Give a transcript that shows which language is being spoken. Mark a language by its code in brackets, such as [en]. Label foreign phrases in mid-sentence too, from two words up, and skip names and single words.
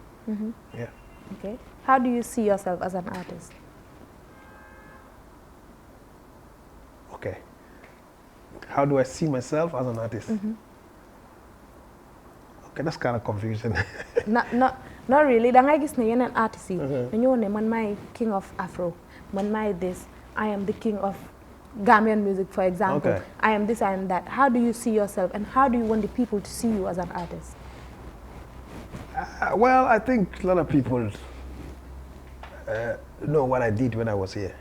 [en] Yeah. Okay. How do you see yourself as an artist? Okay. How do I see myself as an artist? Okay, that's kind of confusing. Not really. [wo] Da ngay gis ne yenen artist yi dañu ne man may [en] king of Afro. [wo] Man may this. [en] I am the king of Gambian music, for example. Okay. I am this, I am that. How do you see yourself and how do you want the people to see you as an artist? Well, I think a lot of people know what I did when I was here.